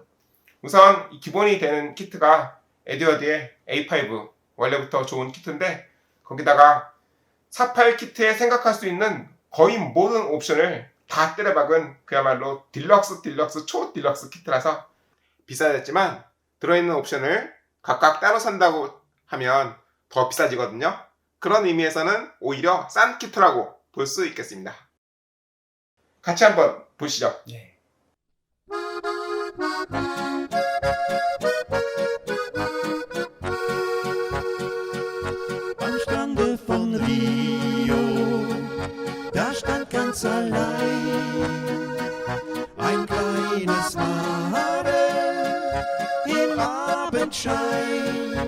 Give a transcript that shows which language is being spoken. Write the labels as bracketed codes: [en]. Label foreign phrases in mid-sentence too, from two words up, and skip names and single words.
[ko] 우선 이 기본이 되는 키트가 에듀어드의 A5 원래부터 좋은 키트인데 거기다가 48 키트에 생각할 수 있는 거의 모든 옵션을 다 때려박은 그야말로 딜럭스 초 딜럭스 키트라서 비싸졌지만 들어있는 옵션을 각각 따로 산다고 하면 더 비싸지거든요. 그런 의미에서는 오히려 싼 키트라고 볼 수 있겠습니다. 같이 한번 보시죠. 네. [de] Am Strande von Rio, da stand ganz allein ein kleines Madel im Abendschein.